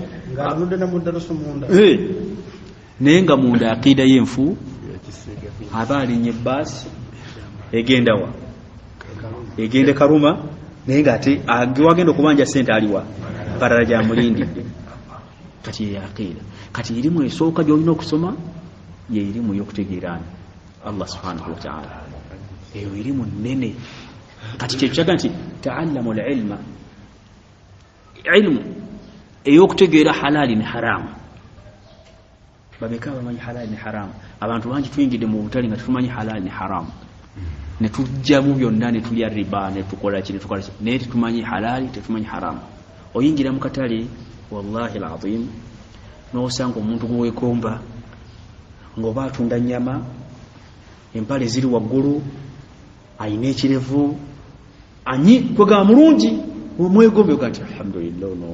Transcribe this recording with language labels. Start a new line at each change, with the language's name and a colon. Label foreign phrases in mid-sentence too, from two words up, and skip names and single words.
Ganda: naye nga munda aqida y'enfu aba alinye baasi egendawa egende Karuma naye ng'ate wagenda okubanja sente aliwa barala gyamulindidde. Kati aqida kati irimu esooka gy'olina okusoma ye irimu y'okutegeerana
Arabic: الله سبحانه وتعالى
Ganda: eyo irimu nnene. Kati kyekyaga nti
Arabic: تعلموا العلم
Ganda: ilmu ey'okutegeera halaali ne haramu. Babeka bamanyi halaali ne haramu. Abantu bangi tuyingidde mu butali nga tumanyi halaali ne haramu ne tujja mu byonna ne tulya riba ne tukola kino tukola naye tetumanyi halaali tetumanyi haramu. Oyingira mu katale
Arabic: والله العظيم
Ganda: n'osanga omuntu gweweegomba ng'oba atunda nnyama empale ziri waggulu ayina ekirevu anyi kwegamba mulungi omwegombe ogati alhamdulillah